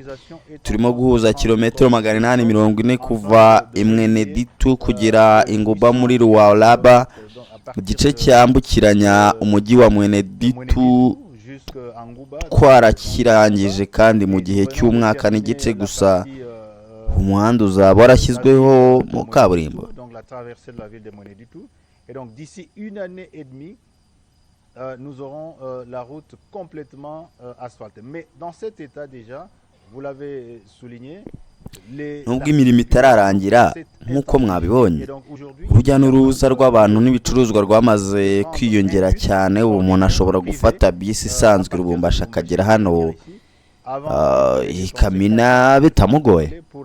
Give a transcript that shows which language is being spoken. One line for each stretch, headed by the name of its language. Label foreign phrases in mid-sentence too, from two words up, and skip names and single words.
Kinyarwanda: Turimo guhuza kilometero 840 kuva Imweneditu kugera Inguba muri Lualaba, igice cyambukiranya umujyi wa Mweneditu twarakirangije, kandi mu gihe cy'umwaka n'igice gusa umuhanda uzaba warashyizweho mu kaburimbo.
French: Et donc d'ici une année et demie, nous aurons la route complètement asphaltée. Mais dans cet état déjà, vous l'avez souligné,
Kinyarwanda: nubwo imirimo itararangira nk'uko mwabibonye, urujya n'uruza rw'abantu n'ibicuruzwa rwamaze kwiyongera cyane. Ubu umuntu ashobora gufata bisi isanzwe Lubumbashi akagera hano Kamina bitamugoye.